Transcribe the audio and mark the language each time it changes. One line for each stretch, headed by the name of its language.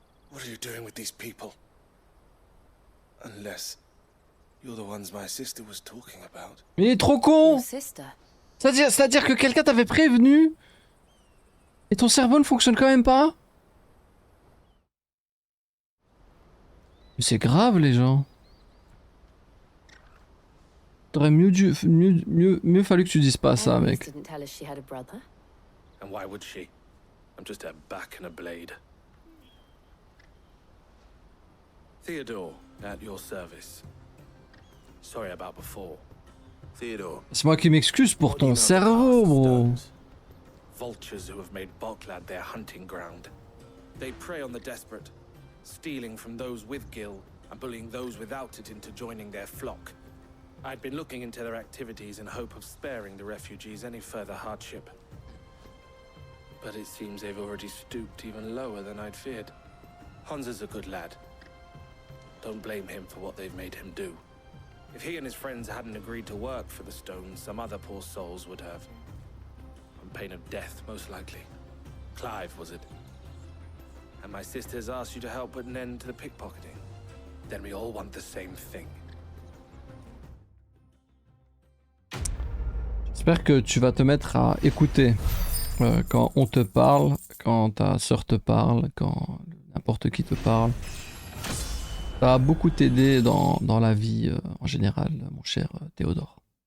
English: What are you doing with these people? Unless you're the ones my sister was talking about.
French: Mais il est trop con!
English: Your sister?
French: C'est-à-dire que quelqu'un t'avait prévenu et ton cerveau ne fonctionne quand même pas? Mais c'est grave les gens. T'aurais mieux fallu que tu dises pas ça, mec.
English: Didn't tell us she had a brother. And why would she? I'm just her back and a blade. Theodore, at your service. Sorry about before. Theodore.
French: C'est moi qui m'excuse pour ton cerveau, bro.
English: Vultures who have made Boklad their hunting ground. They prey on the desperate, stealing from those with gil and bullying those without it into joining their flock. I'd been looking into their activities in hope of sparing the refugees any further hardship. But it seems they've already stooped even lower than I'd feared. Hansa's a good lad. Don't blame him for what they've made him do. If he and his friends hadn't agreed to work for the stones, some other poor souls would have. On pain of death, most likely. Clive, was it? And my sisters asked you to help put an end to the pickpocketing. Then we all want the same thing.
French: J'espère que tu vas te mettre à écouter quand on te parle, quand ta sœur te parle, quand n'importe qui te parle. Ça va beaucoup t'aider dans la vie en général, mon cher Théodore.